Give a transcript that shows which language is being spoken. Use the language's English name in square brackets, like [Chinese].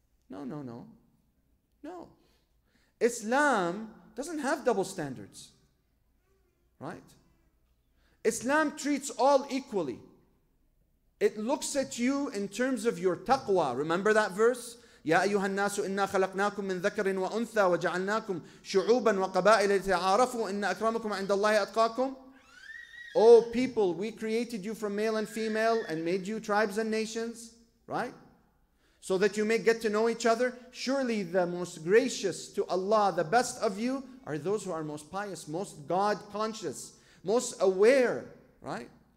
[English] No, no, no. No. Islam doesn't have double standards. Right? Islam treats all equally. It looks at you in terms of your taqwa. Remember that verse? [Arabic] يا أيها الناس إنا خلقناكم من ذكر وأنثى وجعلناكم شعوبا وقبائل لتعارفوا إن أكرمكم عند الله أتقاكم. [English] O people, we created you from male and female and made you tribes and nations, right? So that you may get to know each other. Surely the most gracious to Allah, the best of you, are those who are most pious, most God conscious, most aware, right?